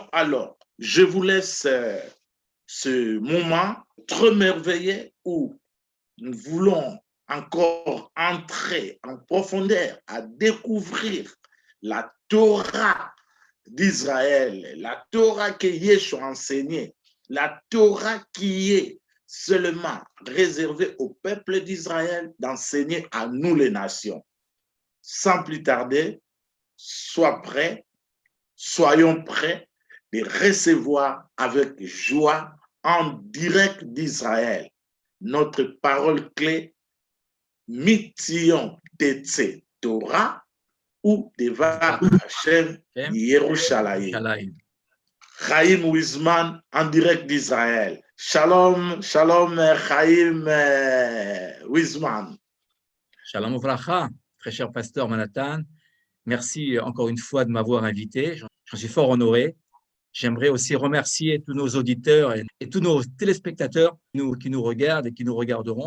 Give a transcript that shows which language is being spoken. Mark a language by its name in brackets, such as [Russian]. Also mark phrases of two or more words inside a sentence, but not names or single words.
[French] Alors, je vous laisse ce moment très merveilleux où nous voulons encore entrer en profondeur à découvrir la Torah d'Israël, la Torah que Yeshua a enseignée, la Torah qui est seulement réservée au peuple d'Israël d'enseigner à nous les nations. Sans plus tarder, soyons prêts de recevoir avec joie en direct d'Israël notre parole clé, [Hebrew] מציון תצא תורה, ודבר השם ירושלים. [French] Chaim Wiesman en direct d'Israël. [Hebrew] שלום, שלום, Chaim Wiesman. שלום וברכה, [French] très cher pasteur Manhattan. Merci encore une fois de m'avoir invité. J'en suis fort honoré. J'aimerais aussi remercier tous nos auditeurs et tous nos téléspectateurs qui nous regardent et qui nous regarderont.